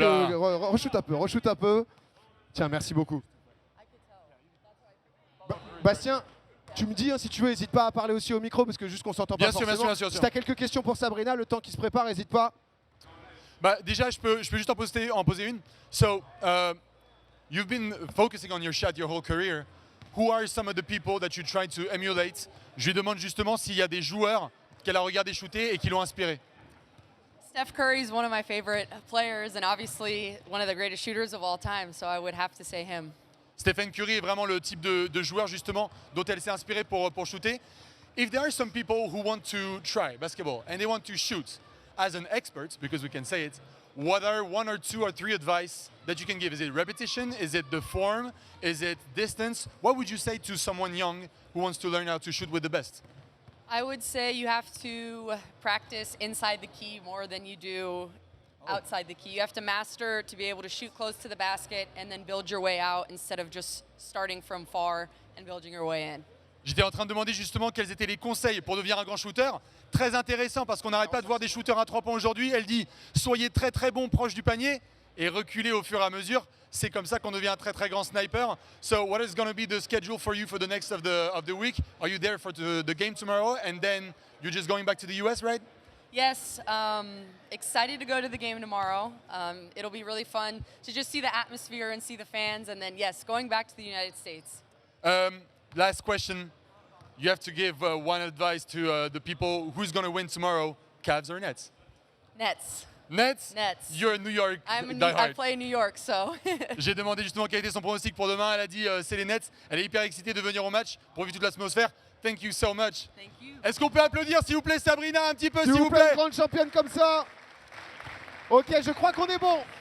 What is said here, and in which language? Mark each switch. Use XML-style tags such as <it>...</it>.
<fr>Re-shoot un peu. Tiens, merci beaucoup. Bastien, tu me dis si tu veux, n'hésite pas à parler aussi au micro parce que juste qu'on s'entend pas forcément. Bien sûr. Si t'as quelques questions pour Sabrina, le temps qui se prépare, n'hésite pas. Bah, déjà, je peux juste en poser une.</fr> <en>So, you've been focusing on your shot your whole career. Who are some of the people that you try to emulate?</en> <fr>Je lui demande justement s'il y a des joueurs qu'elle a regardé shooter et qui l'ont inspiré.</fr> <en>Steph Curry is one of my favorite players and obviously one of the greatest shooters of all time, so I would have to say him.</en> <fr>Stephen Curry est vraiment le type de joueur justement dont elle s'est inspirée pour shooter.</fr> <en>If there are some people who want to try basketball and they want to shoot as an expert, because we can say it, what are 1 or 2 or 3 advice that you can give? Is it repetition? Is it the form? Is it distance? What would you say to someone young who wants to learn how to shoot with the best? I would say you have to practice inside the key more than you do outside the key. You have to master to be able to shoot close to the basket and then build your way out instead of just starting from far and building your way in.</en> <fr>J'étais en train de demander justement quels étaient les conseils pour devenir un grand shooter. Très intéressant parce qu'on n'arrête pas de voir des shooters à 3 points aujourd'hui. Elle dit soyez très très bon proche du panier et reculez au fur et à mesure. C'est comme ça qu'on devient un très très grand sniper.</fr> <en>So what is going to be the schedule for you for the next of the week? Are you there for the game tomorrow and then you're just going back to the US, right? Yes, excited to go to the game tomorrow. It'll be really fun to just see the atmosphere and see the fans, and then yes, going back to the United States. Last question. You have to give one advice to the people who's going to win tomorrow, Cavs or Nets? Nets. Nets? Nets. You're a New York I diehard. play in New York, so.</en> <fr>J'ai demandé justement quel était son pronostic pour demain. Elle a dit c'est les Nets. Elle est hyper excitée de venir au match pour vivre toute l'atmosphère. Thank you so much. Thank you. Est-ce qu'on peut applaudir s'il vous plaît Sabrina un petit peu S'il vous plaît, grande championne comme ça. Ok, je crois qu'on est bon.</fr>